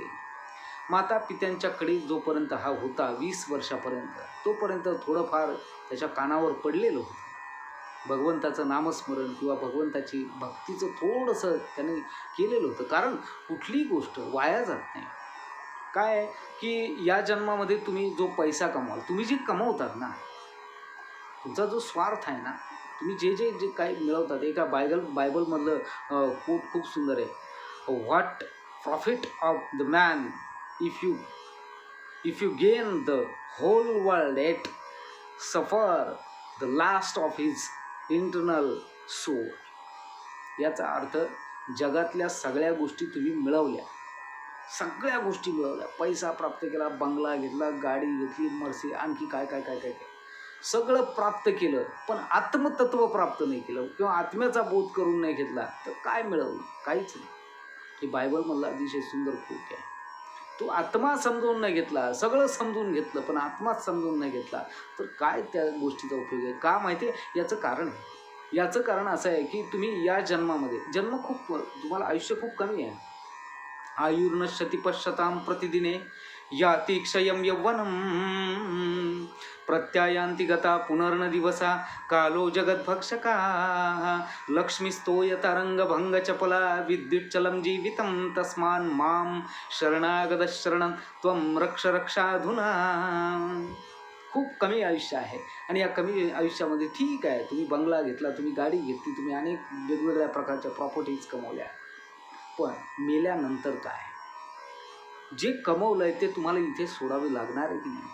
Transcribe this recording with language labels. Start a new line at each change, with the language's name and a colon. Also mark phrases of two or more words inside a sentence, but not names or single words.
Marathi: माता पित्यांच्याकडे जोपर्यंत हा होता 20 वर्षापर्यंत, तोपर्यंत थोडंफार त्याच्या कानावर पडलेलं होतं भगवंताचं नामस्मरण किंवा भगवंताची भक्तीचं थोडंसं त्याने केलेलं होतं. कारण कुठलीही गोष्ट वाया जात नाही. काय की या जन्मामध्ये तुम्ही जो पैसा कमवाल, तुम्ही जे कमवतात ना, तुमचा जो स्वार्थ आहे ना, तुम्ही जे जे जे काही मिळवतात, एका बायबलमधलं कोट खूप सुंदर आहे,
English: what profit of the man if you gain the whole world at suffer the last of his internal soul.
Marathi: याचा अर्थ जगातल्या सगळ्या गोष्टी तुम्ही मिळवल्या, सगळ्या गोष्टी मिळवल्या, पैसा प्राप्त केला, बंगला घेतला, गाडी घेतली, मर्सी, आणखी काय काय काय काय काय सगळं प्राप्त केलं, पण आत्मतत्व प्राप्त नाही केलं किंवा आत्म्याचा बोध करून नाही घेतला तर काय मिळवलं? काहीच नाही. हे बायबलमधलं अतिशय सुंदर कोट आहे. तू आत्मा समजून नाही घेतला, सगळं समजून घेतलं पण आत्माच समजून नाही घेतला तर काय त्या गोष्टीचा उपयोग आहे? का माहिती आहे? याचं कारण आहे. याचं कारण असं आहे की तुम्ही या जन्मामध्ये खूप, तुम्हाला आयुष्य खूप कमी आहे.
Sanskrit: आयुर्नश्यति पश्यतां प्रतिदिने याति क्षयं यौवनं प्रत्यायान्ति गता पुनर्न दिवसा कालो जगद्भक्षका लक्ष्मीस्तोयतरङ्गभङ्गचपला विद्युच्चलं जीवितं तस्मान् मां शरणागतशरणं त्वं रक्ष रक्षाधुना.
Marathi: खूप कमी आयुष्य आहे आणि या कमी आयुष्यामध्ये ठीक आहे, तुम्ही बंगला घेतला, तुम्ही गाडी घेतली, तुम्ही अनेक वेगवेगळ्या प्रकारच्या प्रॉपर्टीज कमवल्या, पण मेल्यानंतर काय? जे कमवलंय ते तुम्हाला इथे सोडावे लागणार आहे की नाही?